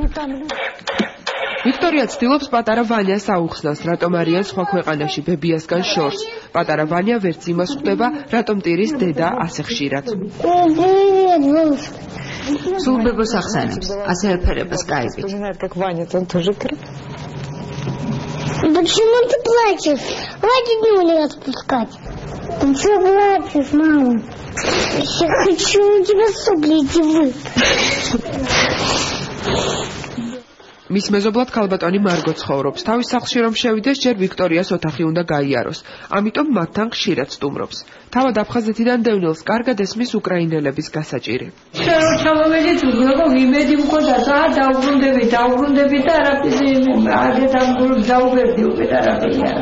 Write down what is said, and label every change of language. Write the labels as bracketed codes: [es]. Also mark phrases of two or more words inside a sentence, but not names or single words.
[ka] ვიქტორია ცდილობს პატარა ვანიას აუხსნას, რატომ არიან სხვა ქვეყანაში ბებიასგან შორს. პატარა ვანია ვერც იმას ხვდება, რატომ ტირის დედა ასე ხშირად. სულ ბებოს ახსენებს, ასე ეფერება სკაიპით. [ru] Почему ты плачешь? Хватит меня отпускать. Ты что плачешь, мама? Я хочу у тебя сопли эти [ka] მის მეზობლად ქალბატონი მარგო ცხოვრობს. თავის სახლში რომ შევიდეს, ჯერ ვიქტორიას ოთახი უნდა გაიაროს. ამიტომ მათთან ხშირად სტუმრობს. თავად აფხაზეთიდან დევნილს კარგად ესმის უკრაინელების გასაჭირი. ჩამოვედით, როგორ იმედი მქონდა, დაუბრუნდები და არაფერი დაუბრუნდი უკეთ არაფერი არა.